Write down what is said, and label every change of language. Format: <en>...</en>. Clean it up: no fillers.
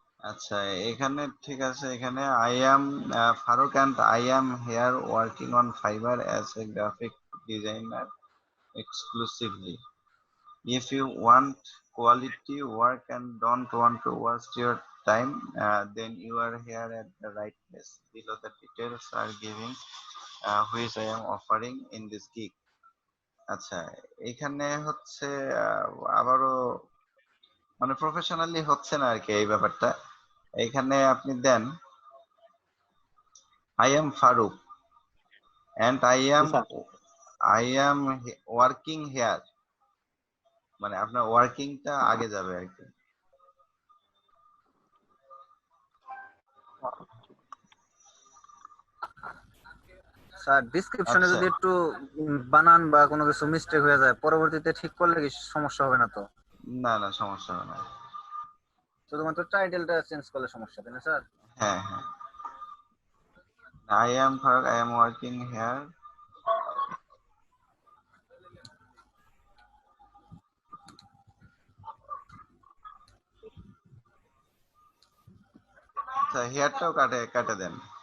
<bn>আচ্ছা, এখানে ঠিক আছে, এখানে</bn> <en>I am Farooq and I am here working on Fiverr as a graphic designer exclusively. If you want quality work and don't want to waste your time, then you are here at the right place. Below the details are giving which I am offering in this gig.</en> <bn>আচ্ছা, এখানে হচ্ছে আবারও মানে professionally হচ্ছে না আর কি এই ব্যাপারটা। এখানে আপনি দেন</bn> <en>I am Farooq and</en> <bn>sir</bn> <en>I am working here,</en> <bn>মানে আপনার ওয়ার্কিংটা আগে যাবে আর কি। স্যার ডেসক্রিপশনে আচ্ছা, যদি একটু বানান বা কোনো কিছু মিস্টেক হয়ে যায় পরবর্তীতে ঠিক করলে কি সমস্যা হবে না তো? না না, সমস্যা হবে না। শুধুমাত্র টাইটেলটা চেঞ্জ করলে সমস্যা, তাই না স্যার? হ্যাঁ হ্যাঁ,</bn> <en>I am Farooq, I am working here.</en> <bn>আচ্ছা, হেয়ারটাও কাটে দেন।</bn>